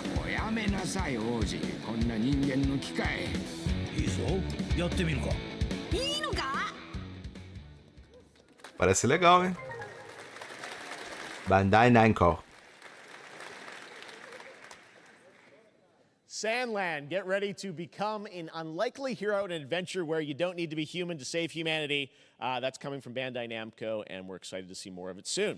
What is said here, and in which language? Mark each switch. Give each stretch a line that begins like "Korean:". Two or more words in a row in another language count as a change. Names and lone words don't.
Japanese: おやめなさい王子、こんな人間の機械。いいぞ、やってみるか。いいのか？
Portuguese: Parece legal, hein?
English: Bandai Namco. Sandland, get ready to become an unlikely hero in an adventure where you don't need to be human to save humanity. That's coming from Bandai Namco, and we're excited to see more of it soon.